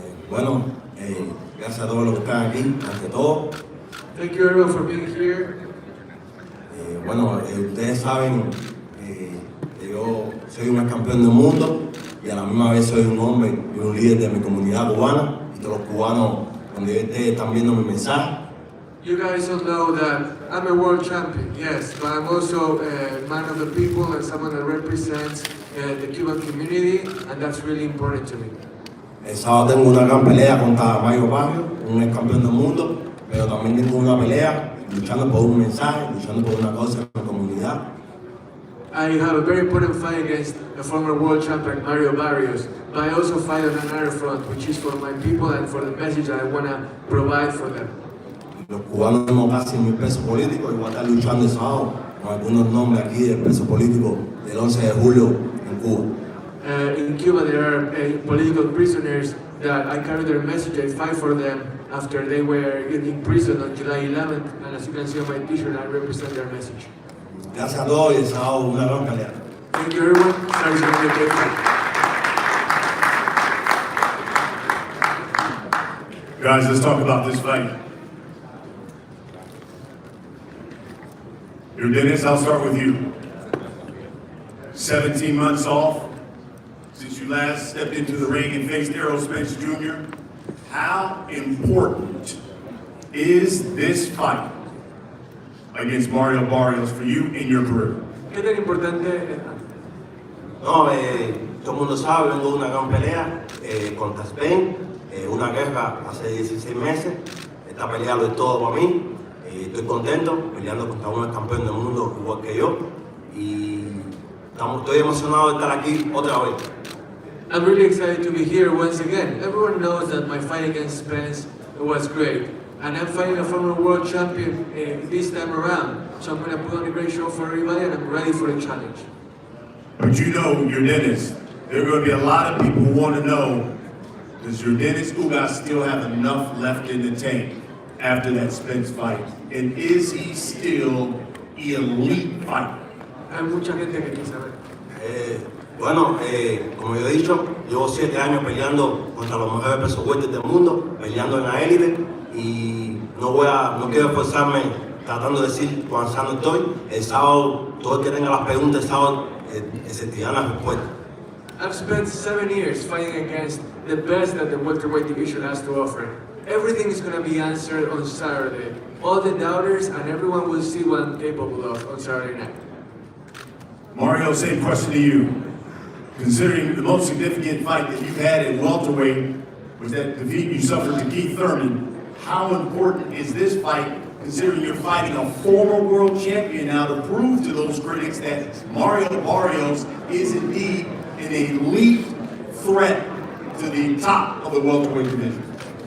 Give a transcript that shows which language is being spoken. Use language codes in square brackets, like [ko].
[es] Bueno, gracias a todos los que están aquí, ante todo. [en] Thank you everyone for being here. [es] Bueno, ustedes saben que yo soy un campeón del mundo y a la misma vez soy un hombre y un líder de mi comunidad cubana y todos los cubanos donde ustedes están viendo mi mensaje. [en] You guys all know that I'm a world champion, yes, but I'm also a man of the people and someone that represents the Cuban community, and that's really important to me. [es] El sábado tengo una gran pelea contra Mario Barrios, un ex campeón del mundo, pero también tengo una pelea luchando por un mensaje, luchando por una causa en la comunidad. [en] I have a very important fight against the former world champion Mario Barrios, but I also fight on another front, which is for my people and for the message that I want to provide for them. [es] Los cubanos tenemos casi 1000 presos políticos y voy a estar luchando el sábado con algunos nombres aquí del preso político del 11 de julio en Cuba. [en] In Cuba, there are political prisoners that I carry their message. I fight for them after they were in prison on July 11th, and as you can see on my t-shirt, I represent their message. [es] Gracias a todos y el sábado una gran pelea. [en] Thank you, everyone. Sorry, going to be a great fight. Guys, let's talk about this fight. Jermell, I'll start with you. 17 months off since you last stepped into the ring and faced Errol Spence Jr. How important is this fight against Mario Barrios for you in your career? [es] ¿Qué tan importante? No, todo el mundo sabe, vengo de una gran pelea contra Spain, una guerra hace 16 meses. Esta pelea lo es todo para mí. Estoy contento peleando contra un campeón del mundo igual que yo y estoy emocionado de estar aquí otra vez. [en] I'm really excited to be here once again. Everyone knows that my fight against Spence was great, and I'm fighting a former world champion this time around. So I'm going to put on a great show for everybody, and I'm ready for the challenge. But you know, Jermell, there are going to be a lot of people who want to know, does Jermell Ugas still have enough left in the tank after that Spence fight? And is he still elite fighter? [es] Hay mucha gente que quiere saber. Bueno, como yo he dicho, llevo 7 años peleando contra los mejores pesos fuertes del mundo, peleando en la élite y no quiero esforzarme tratando de decir cuán sano estoy. El sábado, todo el que tenga las preguntas, el sábado se te dan las respuestas. [en] I've spent 7 years fighting against the best that the welterweight division has to offer. Everything is going to be answered on Saturday. All the doubters and everyone will see what I'm capable of on Saturday night. Mario, same question to you. Considering the most significant fight that you've had at welterweight was that defeat you suffered to Keith Thurman, how important is this fight, considering you're fighting a former world champion now, to prove to those critics that Mario Barrios is indeed an elite threat to the top of the welterweight division?